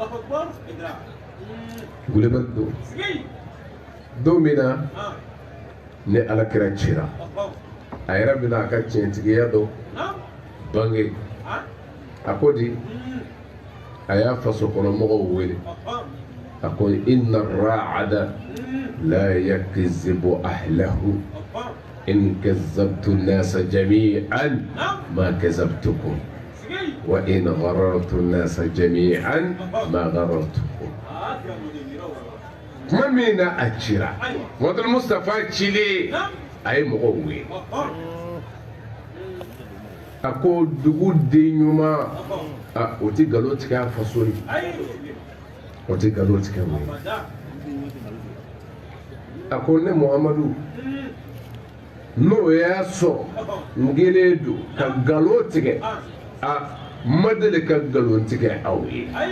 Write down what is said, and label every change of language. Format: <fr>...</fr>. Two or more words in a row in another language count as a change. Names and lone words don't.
<bm>gulebali don don min na ni ala kira cira a yɛrɛ bɛna a ka tiɲɛtigiya dɔn bange a ko</bm> <ar>di a y'a faso kɔnɔ mɔgɔw wele a ko إن الرائد لا يكذب أهله إن كذبت الناس جميعا ما كذبتكم وإن غررت الناس جميعا ما غررتكم</ar> <bm>kuma min na a cira Muhammadu Mustafa cile a ye mɔgɔw wele a ko dugu den ɲuman o tɛ nkalon tigɛ a faso ye o tɛ nkalon tigɛ o ye a ko ne muhamadu n'o y'a sɔrɔ n kelen don ka nkalon tigɛ a ma deli ka nkalon tigɛ aw ye</bm>